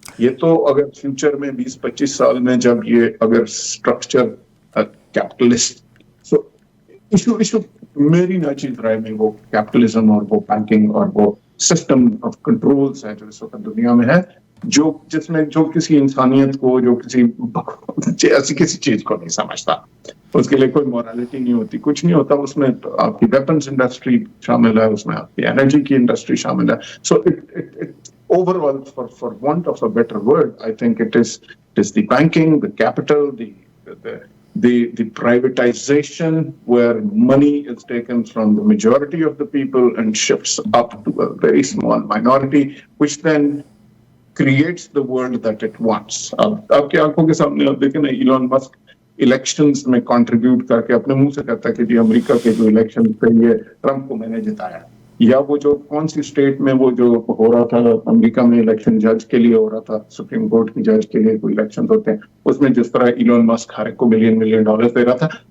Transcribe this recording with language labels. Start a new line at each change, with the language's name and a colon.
Urdu: یہ تو اگر فیوچر میں 20-25 سال میں جب یہ اگر اسٹرکچر کیپٹلسٹ، سو ایشو میری ناچیز رائے میں وہ کیپٹلزم اور وہ بینکنگ اور وہ سسٹم آف کنٹرولز ہے جو اس وقت دنیا میں ہے، جس میں جو کسی انسانیت کو، جو ایسی کسی چیز کو نہیں سمجھتا. اس کے لیے کوئی مورالٹی نہیں ہوتی، کچھ نہیں ہوتا. اس میں آپ کی ویپنز انڈسٹری شامل ہے، اس میں آپ کی انرجی کی انڈسٹری شامل ہے.
English: So overall, for want of a better word, I think it is the banking, the capital, the privatization, where money is taken from the majority of the people and shifts up to a very small minority, which then creates the world that it wants.
Urdu: آپ کی آنکھوں کے سامنے آپ دیکھیں نا، Elon Musk elections میں contribute کر کے اپنے منہ سے کہتا ہے کہ جی امریکہ کے جو الیکشن تھے یہ ٹرمپ کو میں نے جتایا. یا وہ جو کون سی اسٹیٹ میں وہ جو ہو رہا تھا امریکہ میں الیکشن، جج کے لیے ہو رہا تھا، سپریم کورٹ کی جج کے لیے کوئی الیکشن ہوتے ہیں، اس میں جس طرح ایلون مسک ہر ایک کو ملین ڈالر دے رہا تھا.